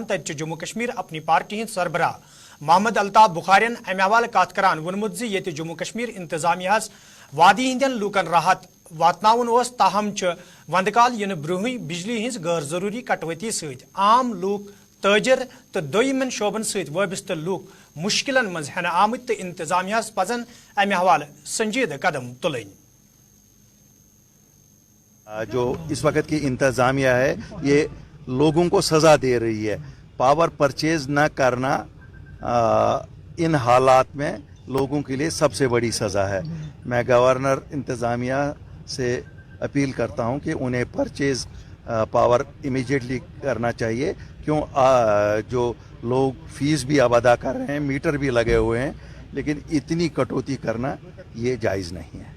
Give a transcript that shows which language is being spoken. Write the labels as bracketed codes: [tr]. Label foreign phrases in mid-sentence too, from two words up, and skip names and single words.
[ks] تتہِ چھُ جموں کشمیر اپنی پارٹی ہٕنٛدۍ سربراہ محمد الطاف بخارین امہِ حوالہٕ کتھ کران ووٚنمُت زِ ییٚتہِ جموں کشمیر انتظامیہس وادی ہٕنٛدٮ۪ن لوٗکن راحت واتناوُن اوس, تاہم چھِ ونٛدٕ کال یِنہٕ برونٛہٕے بجلی ہٕنٛز غٲر ضروٗری کٹوتی سۭتۍ عام لوٗکھ, تٲجر تہٕ دوٚیمٮ۪ن شعبن سۭتۍ وابستہٕ لوٗکھ مشکلن منٛز ہٮ۪نہٕ آمٕتۍ تہٕ انتظامیہس پزن امہِ حوالہٕ سنجیدٕ قدم تُلٕنۍ. [ur] جو اس وقت کی انتظامیہ ہے یہ لوگوں کو سزا دے رہی ہے. [en] power purchase [ur] نہ کرنا ان حالات میں لوگوں کے لیے سب سے بڑی سزا ہے. میں گورنر انتظامیہ سے اپیل کرتا ہوں کہ انہیں [en] purchase power immediately [ur] کرنا چاہیے, کیوں جو لوگ فیس بھی اب ادا کر رہے ہیں, میٹر بھی لگے ہوئے ہیں, لیکن اتنی کٹوتی کرنا یہ جائز نہیں ہے.